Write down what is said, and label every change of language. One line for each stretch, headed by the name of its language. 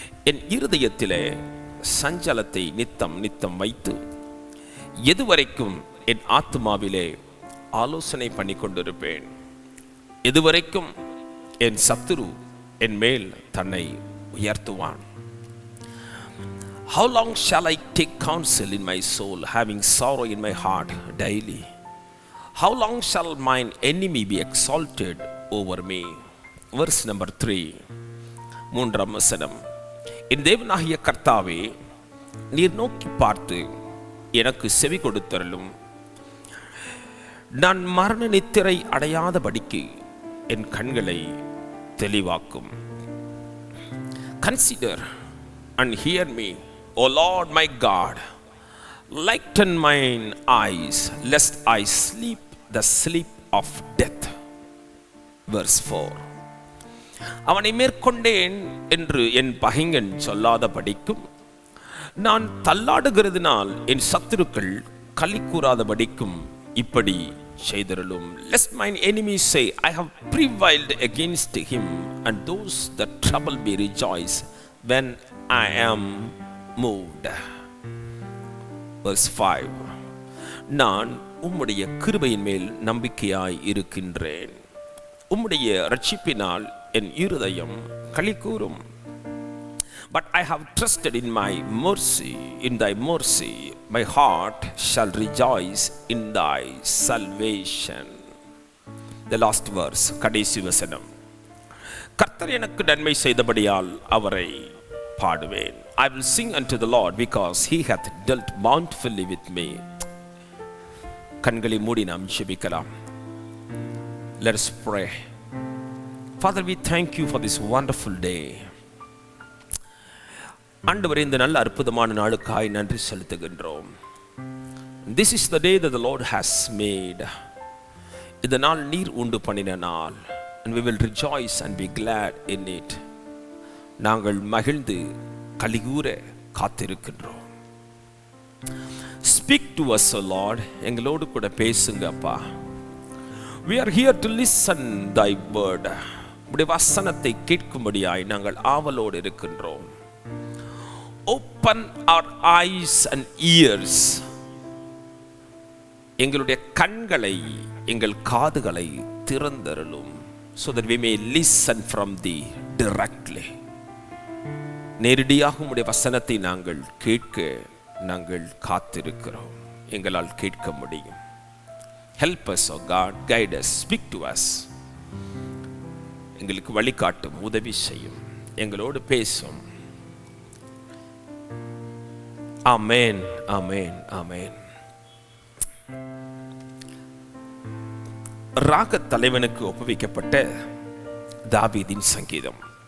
Tamil: என் இருதயத்திலே சஞ்சலத்தை நித்தம் நித்தம் வைத்து எதுவரைக்கும் என் ஆத்துமாவிலே ஆலோசனை பண்ணி கொண்டிருப்பேன்? எதுவரைக்கும் என் சத்துரு என் மேல் தன்னை உயர்த்துவான்?
English: How long shall I take counsel in my soul, having sorrow in my heart daily? How long shall mine enemy be exalted over me? Verse number 3.
Tamil: மூன்றாம் வசனம். என் தேவனாகிய கர்த்தாவே, நீர் நோக்கி பார்த்து எனக்கு செவி கொடுத்தருளும். நான் மரண நித்திரை அடையாதபடிக்கு என் கண்களை தெளிவாக்கும்.
English: Consider and hear me, O Lord my God. Lighten mine eyes, lest I sleep the sleep of death. Verse 4.
Tamil: அவனை மேற்கொண்டேன் என்று என் பகைஞன் சொல்லாத படிக்கும், நான் தள்ளாடுகிறதுனால் என் சத்துருக்கள் களி கூறாதபடிக்கும் இப்படி செய்தருளும்.
English: Lest mine enemies say, I have prevailed against him, and those that trouble me rejoice when I am moved. Verse 5.
Tamil: நான் உம்முடைய கிருபையின் மேல் நம்பிக்கையாய் இருக்கின்றேன். உம்முடைய இரட்சிப்பினால் என் இருதயம் களிகூரும்.
English: But I have trusted in my mercy, in thy mercy. My heart shall rejoice in thy salvation. The last verse,
Tamil: கடைசி வசனம். கர்த்தர் எனக்கு நன்மை செய்தபடியால் அவரை பாடுவேன்.
English: I will sing unto the Lord because he hath dealt bountifully with me.
Tamil: கண்களை மூடி நாம் ஜெபிக்கலாம்.
English: Let us pray. Father, we thank you for this wonderful day.
Tamil: ஆண்டவரே, இந்த நல்ல அற்புதமான நாளுக்காய் நன்றி செலுத்துகின்றோம்.
English: This is the day that the Lord has made.
Tamil: இந்த நாள் நீர் உண்டு பண்ணின நாள்.
English: And we will rejoice and be glad in it.
Tamil: நாங்கள் மகிழ்ந்து கலிகூர காத்திருக்கின்றோம்.
English: Speak to us, O Lord.
Tamil: எங்களோடு கூட பேசுங்க அப்பா.
English: We are here to listen thy word.
Tamil: உம்முடைய வசனத்தை கேட்கும்படியாய் நாங்கள் ஆவலோடு இருக்கின்றோம்.
English: Open our eyes and ears.
Tamil: எங்களுடைய கண்களை, எங்கள் காதுகளை திறந்தருளும்.
English: So that we may listen from thee directly.
Tamil: நேரடியாக உம்முடைய வசனத்தை நாங்கள் கேட்க நாங்கள் காத்திருக்கிறோம். எங்களால் கேட்க முடியும்.
English: Help us, O God, guide us, speak to us.
Tamil: எங்களுக்கு வழிகாட்டும், உதவி செய்யும், எங்களோடு பேசும். ஆமென், ஆமென், ஆமென். ராக தலைவனுக்கு ஒப்புவிக்கப்பட்ட தாவீதின் சங்கீதம்.